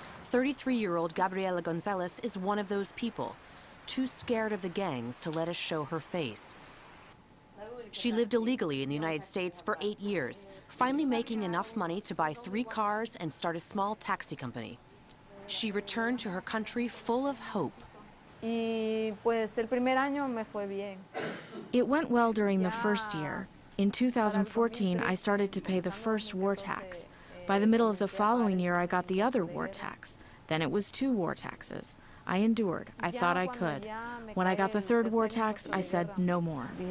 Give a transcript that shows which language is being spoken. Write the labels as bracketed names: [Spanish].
[English] 33-year-old Gabriela Gonzalez is one of those people, too scared of the gangs to let us show her face. She lived illegally in the United States for 8 years, finally making enough money to buy 3 cars and start a small taxi company. She returned to her country full of hope. [Spanish] Y pues el primer año me fue bien. [English] It went well during the first year. In 2014, I started to pay the first war tax. By the middle of the following year, I got the other war tax. Then it was 2 war taxes. I endured. I thought I could. When I got the 3rd war tax, I said no more.